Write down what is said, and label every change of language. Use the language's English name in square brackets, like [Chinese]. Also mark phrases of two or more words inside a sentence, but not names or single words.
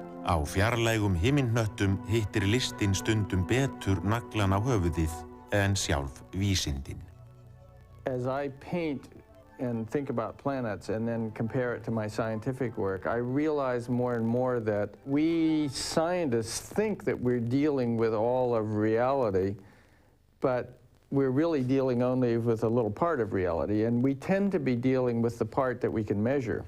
[Icelandic] Á fjarlægum himinhnöttum hittir listin stundum betur naglan á höfuðið en sjálf vísindin. [English] As I paint and think about planets and then compare it to my scientific work, I realize more and more that we scientists think that we're dealing with all of reality, but we're really dealing only with a little part of reality, and we tend to be dealing with the part that we can measure.